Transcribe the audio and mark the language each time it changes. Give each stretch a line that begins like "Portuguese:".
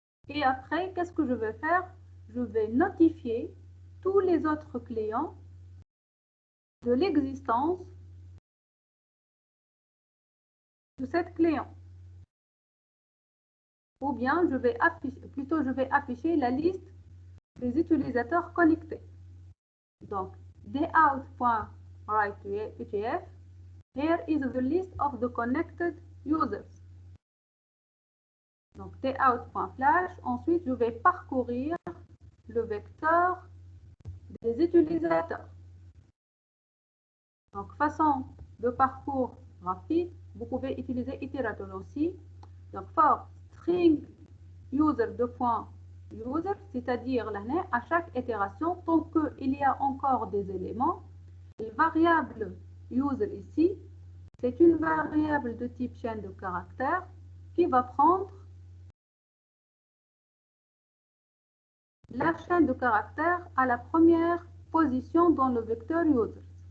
French: Et après, qu'est-ce que je vais faire? Je vais notifier tous les autres clients de l'existence de cette client. Ou bien je vais afficher la liste des utilisateurs connectés.
English: Donc, dout.writeUTF, here is the list of the connected users.
French: Donc, dout.flash, ensuite je vais parcourir le vecteur des utilisateurs. Donc, façon de parcours rapide, vous pouvez utiliser itérateur aussi. Donc, for string user user, c'est-à-dire à chaque itération, tant qu'il y a encore des éléments, la variable user ici, c'est une variable de type chaîne de caractères qui va prendre la chaîne de caractères à la première position dans le vecteur users.